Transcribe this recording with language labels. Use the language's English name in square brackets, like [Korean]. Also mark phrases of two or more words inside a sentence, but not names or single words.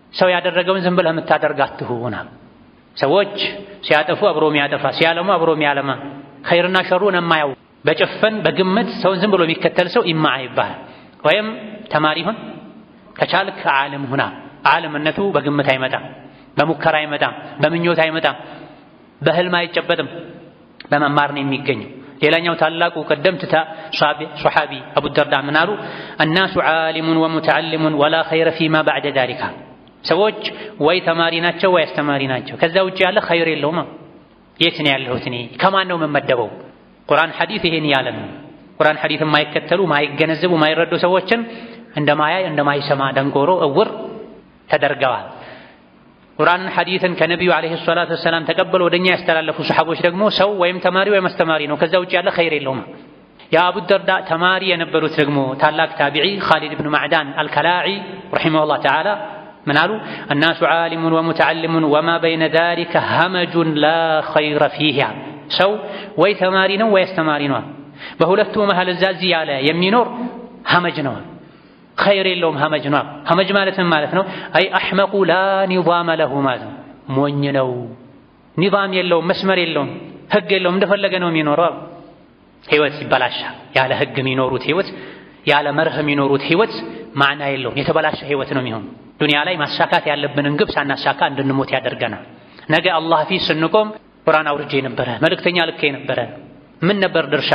[Amharic] ሰው ያደረገውን ዝም ብለህ የምታደርግ አትሁን። ሰዎች ሲያጠፉ አብሮ የሚያጠፋ ሲያለሙ አብሮ የሚያለማ ኸይርና ሸሩን የማያው በጭፈን በግምት ሰውን ዝም ብሎ የሚከተል ሰው ኢማዓ ይባላል። ወይም ተማሪ ሁን፣ ከቻልክ ዓለም ሁና። ዓለምነቱ በግምት አይመጣም፣ በሙከራ አይመጣም፣ በምኞት አይመጣም፣ በህልም አይጨበጥም፣ በመማር ነው የሚገኘው። ሌላኛው ታላቁ ቀደምት ሷሐቢ አቡ ደርዳ ምን አሉ? [Arabic] الناس عالم ومتعلم ولا خير فيما بعد ذلك። [Amharic] ሰዎች ወይ ተማሪ ናቸው ወይ አስተማሪ ናቸው፣ ከዛ ውጪ ያለ ኸይር የለውም። የት ነው ያለሁት እኔ? ከማን ነው የምመደበው? ቁርአን ሐዲስ ይሄን ያለ ነው። ቁርአን ሐዲስ የማይከተሉ ማይገነዘቡ ማይረዱ ሰዎችን እንደማያይ እንደማይሰማ ደንጎሮ እውር ተደርገዋል። ቁርአንን ሐዲስን ከነቢዩ [Arabic] عليه الصلاة والسلام [Amharic] ተቀበሉ ወደኛ ያስተላለፉ ሰሐቦች ደግሞ ሰው ወይም ተማሪ ወይም አስተማሪ ነው፣ ከዛ ውጪ ያለ ኸይር የለውም። የአቡ ደርዳ ተማሪ የነበሩት ደግሞ ታላቅ ታቢዒ ኻሊድ ብን ማዕዳን አልከላዒ [Arabic] رحمه الله تعالى [Amharic] ምን አሉ? [Arabic] الناس عالم ومتعلم وما بين ذلك همج لا خير فيه። [Amharic] ሰው ወይ ተማሪ ነው ወይ አስተማሪ ነው፣ በሁለቱ መሃል እዛ እዚህ ያለ የሚኖር ሀመጅ ነው፣ ኸይር የለውም። ሀመጅ ነው። ሀመጅ ማለት ምን ማለት ነው? [Arabic] أي أحمق لا نظام له [Amharic] ማለት ነው። ሞኝ ነው፣ ኒዛም የለውም፣ መስመር የለውም፣ ህግ የለውም፣ እንደፈለገ ነው የሚኖረው። ህይወት ይበላሻል። ያለ ህግ የሚኖሩት ህይወት፣ ያለ መርህ የሚኖሩት ህይወት ማዕና የለውም፣ የተበላሸ ህይወት ነው የሚሆነው። ዱንያ ላይ ማሳካት ያለብንን ግብ ሳናሳካ እንድንሞት ያደርገናል። ነገ አላህ ፊት ስንቆም ቁርአን አውርጄ ነበረ፣ መልእክተኛ ልኬ ነበረ፣ ምን ነበር ድርሻህ?